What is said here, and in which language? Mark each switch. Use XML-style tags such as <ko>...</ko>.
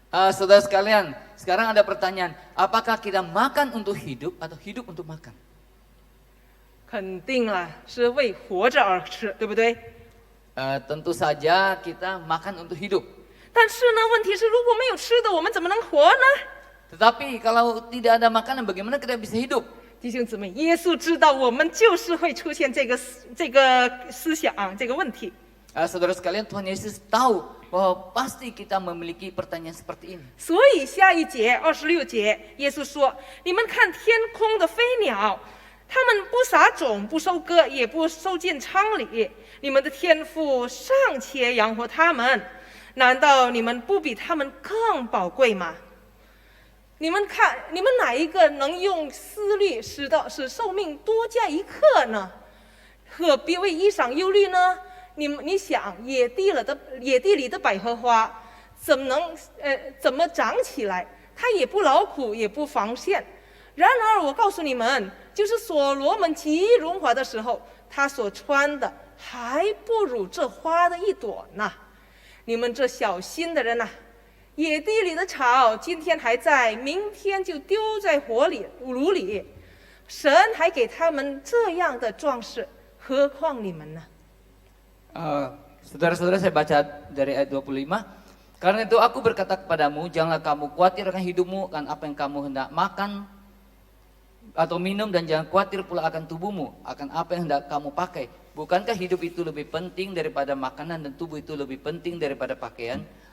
<id>Saudara sekalian, sekarang ada pertanyaan, apakah kita makan untuk hidup atau hidup untuk makan?</id> <zh>肯定了，是为活着而吃，对不对？</zh> <id>Tentu saja kita makan untuk hidup.</id> <zh>但是呢，问题是如果没有吃的，我们怎么能活呢？</zh> <id>Tetapi kalau tidak ada makanan, bagaimana kita bisa hidup?</id> <zh>弟兄姊妹，耶稣知道我们就是会出现这个思想这个问题，</zh> <id>Saudara sekalian, Tuhan Yesus tahu bahwa pasti kita memiliki pertanyaan seperti ini.</id> <zh>所以下一节26节，耶稣说：“你们看天空的飞鸟，它们不撒种，不收割，也不收进仓里，你们的天父尚且养活它们，难道你们不比它们更宝贵吗？你们看，你们哪一个能用思虑使寿命多加一刻呢？何必为衣裳忧虑呢？你想，野地里的百合花，怎么长起来？它也不劳苦，也不纺线。然而我告诉你们，就是所罗门极荣华的时候，他所穿的还不如这花的一朵呢。你们这小心的人呐、野地里的草今天还在，明天就丢在炉里。神还给他们这样的壮士，何况你们呢？</zh> <id>Saudara-saudara, saya baca dari ayat 25. Karena itu aku berkata kepadamu, janganlah kamu khawatir akan hidupmu, akan apa yang kamu hendak makan atau minum, dan jangan khawatir pula akan tubuhmu, akan apa yang hendak kamu pakai. Bukankah hidup itu lebih penting daripada makanan, dan tubuh itu lebih penting daripada pakaian?</id>